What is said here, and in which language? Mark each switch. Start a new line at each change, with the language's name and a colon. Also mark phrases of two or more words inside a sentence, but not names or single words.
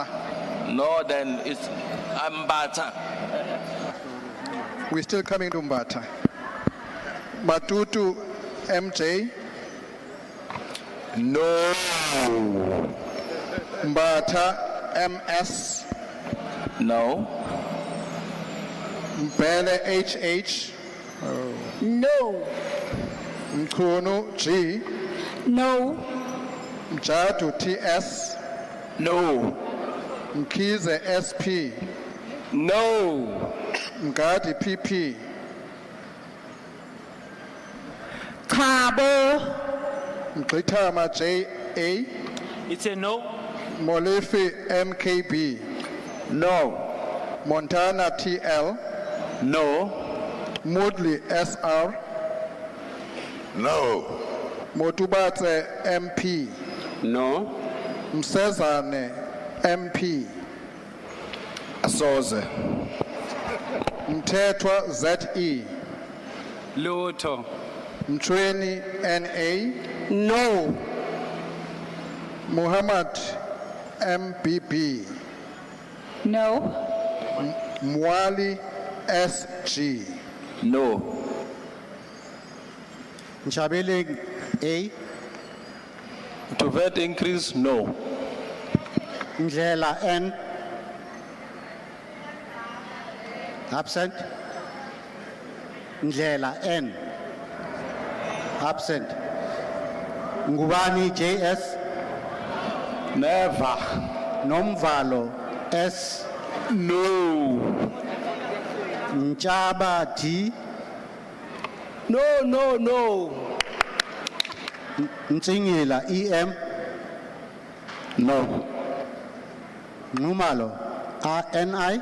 English: No, then it's Mbata. We're still coming to Mbata. Matutu MJ. No. Mbata MS. No. Mbele HH. No. Mkunu G. No. Mjadu TS. No. Mkize SP. No. Mgadi PP. Kabo. Mkitama JA. It's a no. Molefe MKB. No. Montana TL. No. Moodley SR. No. Motubate MP. No. Msezane MP. Asoze. Mtetwa ZE. Lutho. Mtweni NA. No. Muhammad MBB. No. Mwali SG. No. Nchabele A. To VAT increase, no. Ndlela N. Absent. Ndlela N. Absent. Ngubani JS. Never. Nomvalo S. No. Nchaba D. No, no, no. Ntsingila EM. No. Numalo RNI.